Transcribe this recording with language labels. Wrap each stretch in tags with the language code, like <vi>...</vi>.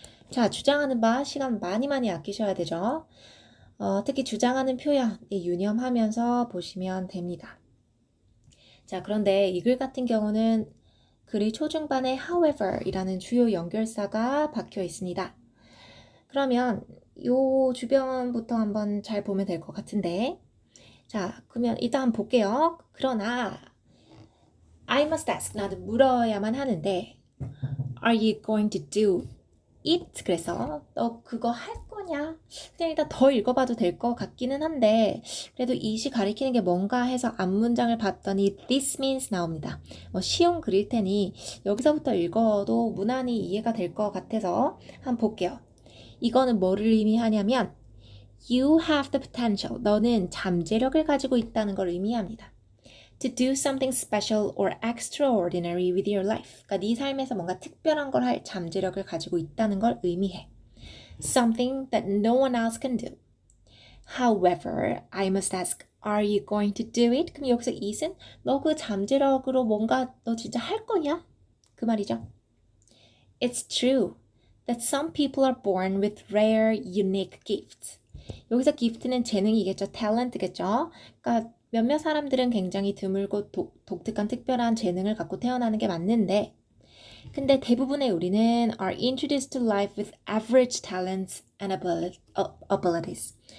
<ko>자, 주장하는 바 시간 많이 아끼셔야 되죠. 특히 주장하는 표현 유념하면서 보시면 됩니다. 자, 그런데 이 글 같은 경우는 글의 초중반에 however 이라는 주요 연결사가 박혀 있습니다. 그러면 요 주변부터 한번 잘 보면 될 것 같은데, 자, 그러면 일단 한번 볼게요. 그러나</ko> <en>I must ask,</en> <ko>나는 물어야만 하는데</ko> <en>Are you going to do it?</en> <ko>그래서 너 그거 할 거냐? 그냥 일단 더 읽어봐도 될 것 같기는 한데 그래도 it이 가리키는 게 뭔가 해서 앞문장을 봤더니</ko> <en>this means</en> <ko>나옵니다. 쉬운 글일 테니 여기서부터 읽어도 무난히 이해가 될 것 같아서 한번 볼게요. 이거는 뭐를 의미하냐면</ko> <en>You have the potential.</en> <ko>너는 잠재력을 가지고 있다는 걸 의미합니다.</ko> <en>To do something special or extraordinary with your life.</en> <ko>그러니까 네 삶에서 뭔가 특별한 걸 할 잠재력을 가지고 있다는 걸 의미해.</ko> <en>Something that no one else can do. However, I must ask, are you going to do it?</en> <ko>그럼 여기서 it은 너 그 잠재력으로 뭔가 너 진짜 할 거냐? 그 말이죠.</ko> <en>It's true that some people are born with rare, unique gifts.</en> <ko>여기서 gift는 재능이겠죠. talent겠죠. 그러니까 몇몇 사람들은 굉장히 드물고 독특한 특별한 재능을 갖고 태어나는 게 맞는데 근데 대부분의 우리는</ko> <en>are introduced to life with average talents and abilities.</en>